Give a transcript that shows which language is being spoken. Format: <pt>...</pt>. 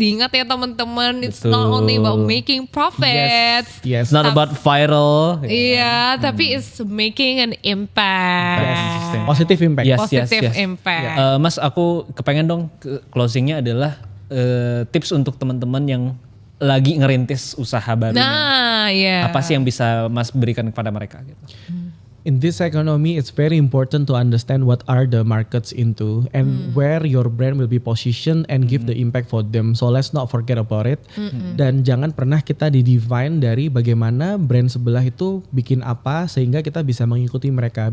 <id>Diingat ya teman-teman,</id> <en>it's not only about making profits. It's not about viral.</en> <id>Iya, tapi</id> <en>it's making an impact. Positive impact. Positive impact.</en> <id>Mas, aku kepengen dong closingnya adalah tips untuk teman-teman yang lagi ngerintis usaha baru. Apa sih yang bisa Mas berikan kepada mereka gitu?</id> <en>In this economy, it's very important to understand what are the markets into and where your brand will be positioned and give the impact for them. So let's not forget about it.</en> <id>Dan jangan pernah kita di-define dari bagaimana brand sebelah itu bikin apa sehingga kita bisa mengikuti mereka.</id>